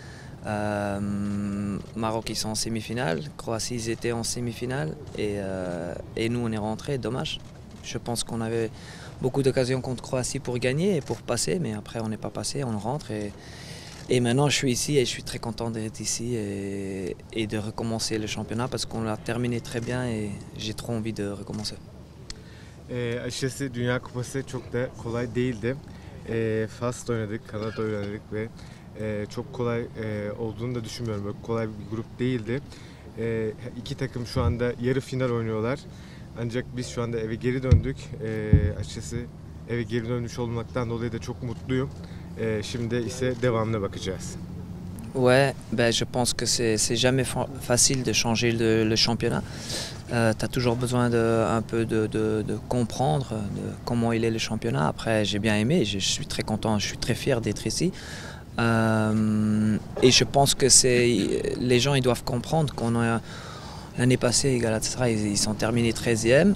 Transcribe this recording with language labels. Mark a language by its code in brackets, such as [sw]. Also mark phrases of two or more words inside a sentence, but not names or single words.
[fr] Maroc ils sont en semi-finale, Croatie ils étaient en semi-finale et nous on est rentrés, dommage. Je pense qu'on avait beaucoup d'occasions contre Croatie pour gagner et pour passer, mais après on n'est pas passé, on rentre et maintenant je suis ici et je suis très content d'être ici et de recommencer le championnat parce qu'on l'a terminé très bien et j'ai trop envie de recommencer. [tr] Açıkçası Dünya Kupası çok da kolay değildi. Fas'ta oynadık, Kanada oynadık ve çok kolay olduğunu da düşünmüyorum. Böyle kolay bir grup değildi. İki takım şu anda yarı final oynuyorlar. Ancak biz şu anda eve geri döndük. Açıkçası eve geri dönmüş olmaktan dolayı da çok mutluyum. Şimdi ise devamına bakacağız. [fr] Ouais, je pense que c'est jamais facile de changer le championnat. Tu as toujours besoin un peu de comprendre comment il est le championnat. Après, j'ai bien aimé, je suis très content, je suis très fier d'être ici. Et je pense que les gens ils doivent comprendre qu'on a l'année passée, Galatasaray, ils sont terminés 13e.